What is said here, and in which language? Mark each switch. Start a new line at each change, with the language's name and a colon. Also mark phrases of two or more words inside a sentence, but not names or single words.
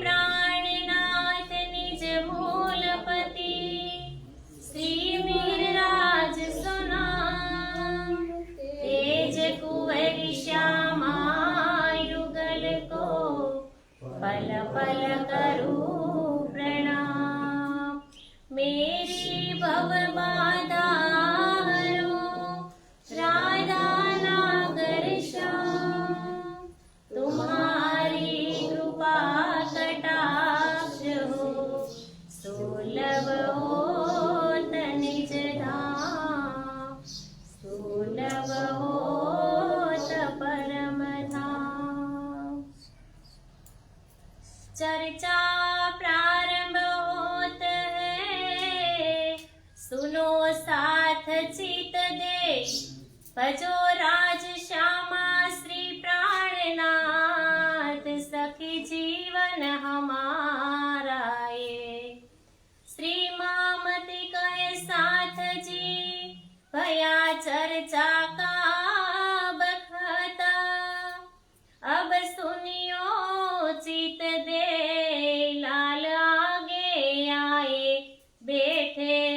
Hindi: प्राणनाथ निज मूलपति श्री मीरराज सुना तेज कुंवर श्यामा युगल को पल पल करूं પ્રણામ मेरी भव बाधा हरो राधा नागर श्याम तुम्हारी कृपा कटाक्ष हो सुलभ होत निज धाम सुलभ होत परम धाम चर्चा प्रारंभ होत सुनो साथ चित दे भजो राज श्यामा श्री प्राणनाथ सखी जीवन हमारा ये श्री मामति कहे साथ जी भया चर्चा का बखता अब सुनियो चित दे लाल आगे आए बैठे